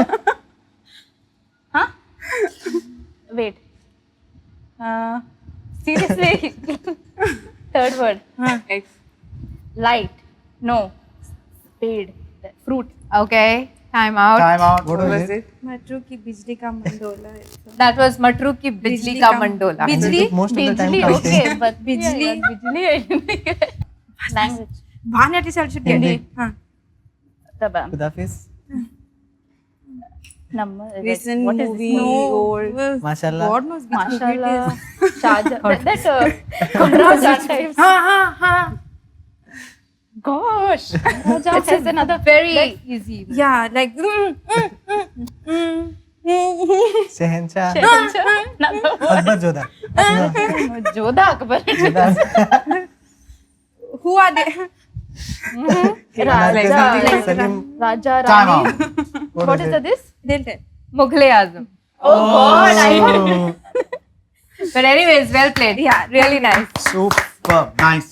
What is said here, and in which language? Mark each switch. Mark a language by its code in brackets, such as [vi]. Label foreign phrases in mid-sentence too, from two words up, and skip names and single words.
[en] Huh? Wait. Seriously. Third word. X. Light. No. Spade. Fruit. Okay, time out. Time out. What What was was it? it? Matru ki bijli ka mandola. That was Matru ki bijli ka mandola. We took most of the time Bijli, counting. okay, but Bijli. Bijli. Language. Bhanati sir should get it. Tabam. Kudafis. Number. Recent What is movie. this? Old. Mashallah. God knows which movie it Mashallah. is. Shahjahan. That Raja types. Gosh. Raja It's has another. very easy. Yeah, like. Shehenshah. Another word. Akbar Jodha. Jodha Akbar. Jodha. Who are they? Raja. Salim. Raja Time Rani. out. What is this? They'll tell. Mughal Azam. Oh God. I But anyways, well played. Yeah, Really nice. Superb. Nice.